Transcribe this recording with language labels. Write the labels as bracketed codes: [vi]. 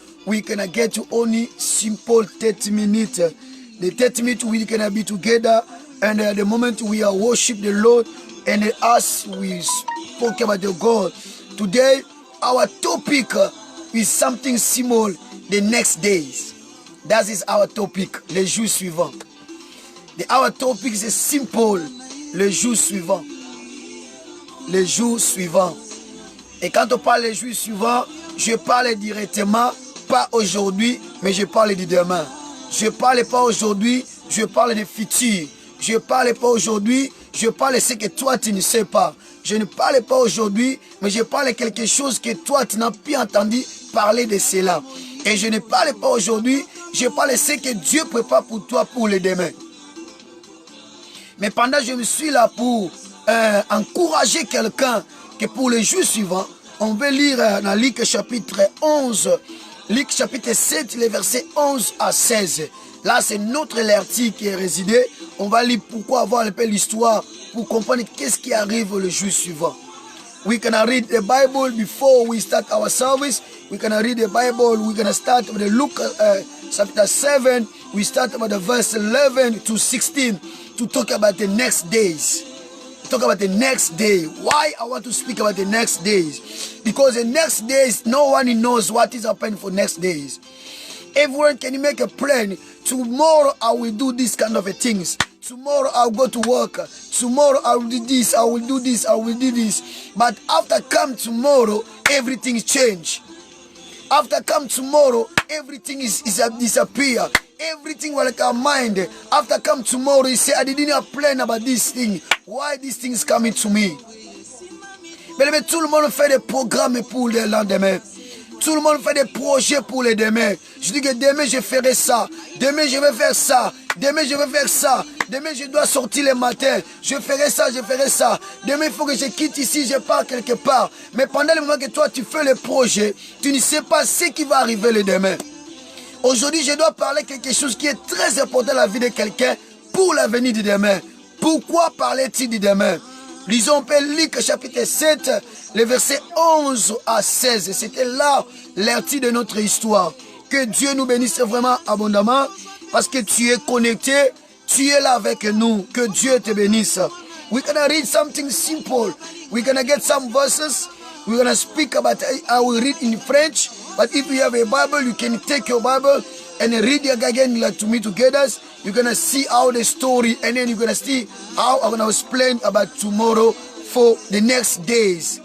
[en] We can get to only simple 30 minutes. The 30 minutes we can be together. And the moment we are worship the Lord, and as we spoke about the God. Today, our topic is something small, the next days. That is our topic, [fr] les jours suivants. [en] Our topic is simple, [fr] les jours suivants. Les jours suivants. Et quand on parle des jours suivants, je parle directement, pas aujourd'hui, mais je parle de demain. Je parle pas aujourd'hui, je parle du futur. Je parle pas aujourd'hui, je parle de ce que toi tu ne sais pas. Je ne parle pas aujourd'hui, mais je parle de quelque chose que toi tu n'as pas entendu parler de cela. Et je ne parle pas aujourd'hui, je parle de ce que Dieu prépare pour toi pour le demain. Mais pendant que je me suis là pour encourager quelqu'un, que pour les jours suivants, on veut lire dans Luc chapitre 11, Luc chapitre 7, les versets 11 à 16. Là, c'est notre l'article qui est résidé. On va lire pourquoi avoir un peu l'histoire pour comprendre qu'est-ce qui arrive le jour suivant. [en] We can read the Bible before we start our service. We can read the Bible. We're going to start with the Luke chapter 7. We start with the verse 11 to 16 to talk about the next days. Talk about the next day. Why I want to speak about the next days? Because the next days, no one knows what is happening for next days. Everyone can make a plan. Tomorrow I will do this kind of things. Tomorrow I'll go to work. Tomorrow I will do this. I will do this. I will do this. But after come tomorrow, everything change. After come tomorrow, everything is disappear. Everything will like our mind. After come tomorrow, you say, I didn't have plan about this thing. Why this thing is coming to me? [fr] Mais tout le monde fait des programmes pour le lendemain. Tout le monde fait des projets pour le demain. Je dis que demain je ferai ça. Demain je vais faire ça. Demain je vais faire ça. Demain, je dois sortir le matin. Je ferai ça, je ferai ça. Demain, il faut que je quitte ici, je pars quelque part. Mais pendant le moment que toi, tu fais le projet, tu ne sais pas ce qui va arriver le demain. Aujourd'hui, je dois parler quelque chose qui est très important dans la vie de quelqu'un pour l'avenir de demain. Pourquoi parler-t-il de demain? Lisons un peu Luc chapitre 7, les versets 11 à 16. C'était là l'article de notre histoire. Que Dieu nous bénisse vraiment abondamment parce que tu es connecté, tu es là avec nous. Que Dieu te bénisse. [en] We're gonna read something simple. We're gonna get some verses. We're gonna speak about, I will read in French. But if you have a Bible, you can take your Bible and read it again like to me together. You're gonna see how the story, and then you're gonna see how I'm gonna explain about tomorrow for the next days.